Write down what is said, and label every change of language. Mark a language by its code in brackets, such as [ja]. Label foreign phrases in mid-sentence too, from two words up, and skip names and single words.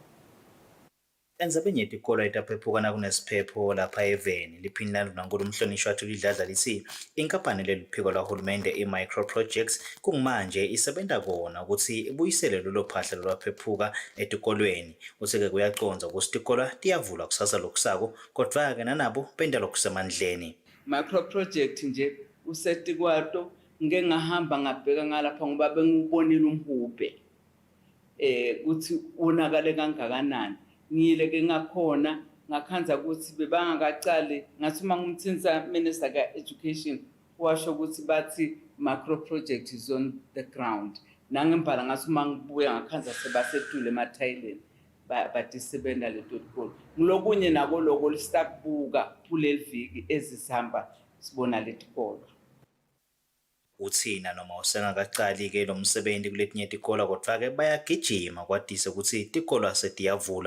[ss] Endzabeni yetikolo etaphephuka kunesiphepo lapha eveni, liphina ndvunankhulu umhlonishwa wathu lidladla lithi inkampani leluphiko lwahulumende i-micro projects kungumanje isebenta kona ukuthi ibuyisele lolo phahla lolwaphephuka etikolweni. Uthi-ke kuyaconza ukuthi tikolwa tiyavulwa kusasa lokusako, kodwa-ke nanabo benta lokusemandleni. Micro project nje usetikwato ngeke ngahamba ngabheka ngalapha ngoba bengibonile umhube ukuthi unakale kangakanani. Ngiyile ke ngakhona ngakhanza ukuthi bebangakacali ngathi uma ngumthinsa minister ka education washo ukuthi bathi [en] macro project is on the ground. [ss] Nangembala ngathi uma ngibuya ngakhanza sebasetule emathayileni batisebenta leto tikolo. Ngilokunye nako lokho lisitakubuka kuleli viki ezisihamba sibona letikolo. Uthina noma usengakacali-ke lo msebenzi kuletinye tikolwa, kodwa-ke bayagijima kwadise ukuthi tikolwa setiyavula.